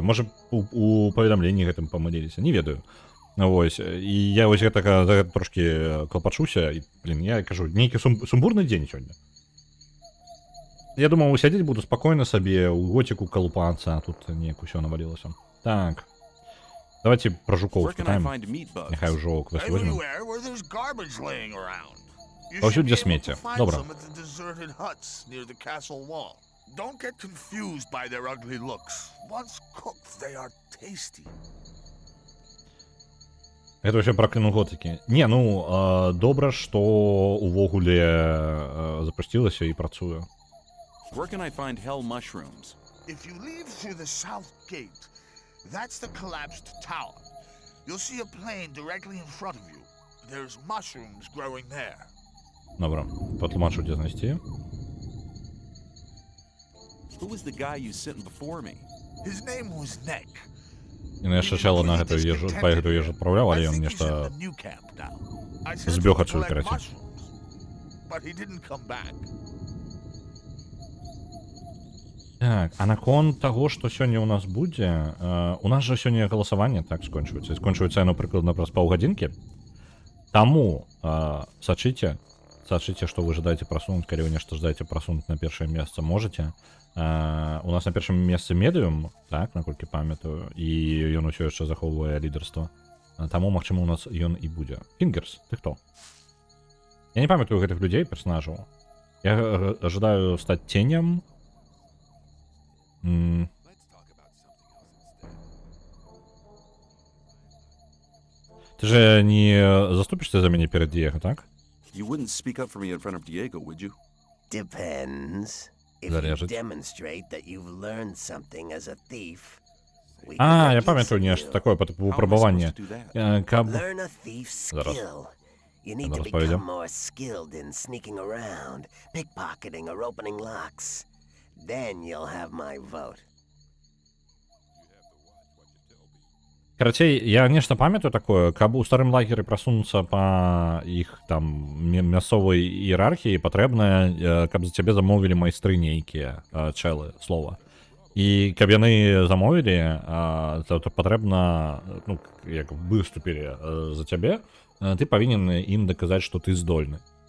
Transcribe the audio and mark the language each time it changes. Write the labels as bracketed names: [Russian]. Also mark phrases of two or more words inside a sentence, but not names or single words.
[Belarusian] Можа, у паведамленні гэтым памыліліся, не ведаю. Вось, і я вось гэтага трошкі клапачуся, і, блин, я кажу, нейкі сумбурны дзень сёння. Я думаў, сядзець буду спакойна сабе, у готику калупацца, а тут неяк усё навалілася. Так. Давайте про жукоў спытаем. Няхай ужо квест возьмем. Паўсюль, дзе смецце. Добра. [English] Don't get confused by their ugly looks. Once cooked, they are tasty. [Belarusian] Гэта вообще пракляну готыкі. Не, ну, добра, што увогуле запусцілася і працуе. [English] Where can I find hell mushrooms? If you leave through the south gate, that's the collapsed tower. You'll see a plane directly in front of you. There's mushrooms growing there. [Belarusian] Добра, патлумачу, дзе знайсці. [English] Who was the guy you sent before me? His name was Neck. [Belarusian] І яшчэ чела на гэтую ежу, па гэтую ежу адпраўляў, але ён нешта збёг адсюль, караці. [English] But he didn't come back. [Belarusian] Так, а наконт таго, што сёння ў нас будзе, у нас жа сёння галасаванне так скончваецца. Скончваецца яно прыкладна праз паўгадзінкі. Таму сачыце, што вы жадаеце прасунуць, калі вы нешта жадаеце прасунуць на першае месца, можаце. У нас на першым месцы медыум, так, наколькі памятаю, і ён усё яшчэ захоўвае лідарства. Таму, магчыма, у нас ён і будзе. Фінгерс, ты хто? Я не памятаю гэтых людзей, персонажаў. Я жадаю стаць ценем. [Russian] Ты же не заступишься за меня перед Диего, так? [English] You wouldn't speak up for me in front of Diego, would you? Depends. If you demonstrate that you've learned something as a thief. [Belarusian] Я памятаю нешта такое по выпрабаванне. [English] Learn a thief's skill. You need to become more skilled in sneaking around, pickpocketing, or opening locks. Then you'll have my vote. [Belarusian] Карацей, я нешта памятаю такое, каб у старым лагеры прасунуцца па іх там мясцовай іерархіі, патрэбна, каб за цябе замовілі майстры нейкія, чэлы, слова. І каб яны замовілі, то патрэбна, ну, як выступілі за цябе, ты павінен ім даказаць, што ты здольны.